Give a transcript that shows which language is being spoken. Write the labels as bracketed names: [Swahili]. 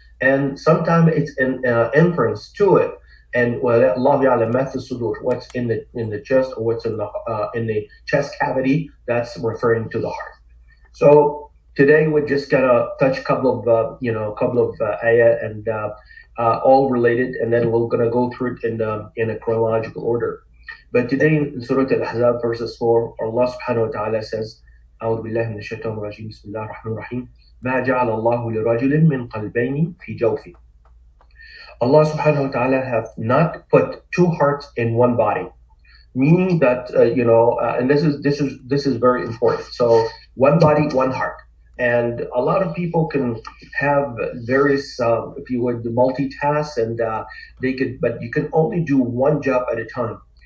[English] And sometimes it's an inference to it. And Allah [Arabic] ya'lam ma fi sudur, [English] what's in the chest or what's in the chest cavity, that's referring to the heart. So today we're just gonna touch a couple of ayah and all related, and then we're gonna go through it in a chronological order. But today in Surah Al-Ahzab verses 4, Allah subhanahu wa ta'ala says, [Arabic] أعوذ بالله من الشيطان الرجيم بسم الله الرحمن الرحيم ما جعل الله لرجل من قلبين في جوفه. [English] Allah subhanahu wa ta'ala have not put 2 hearts in one body, meaning that and this is very important. So one body, one heart. And a lot of people can have various, if you would, multitask, and they could, but you can only do one job at a time.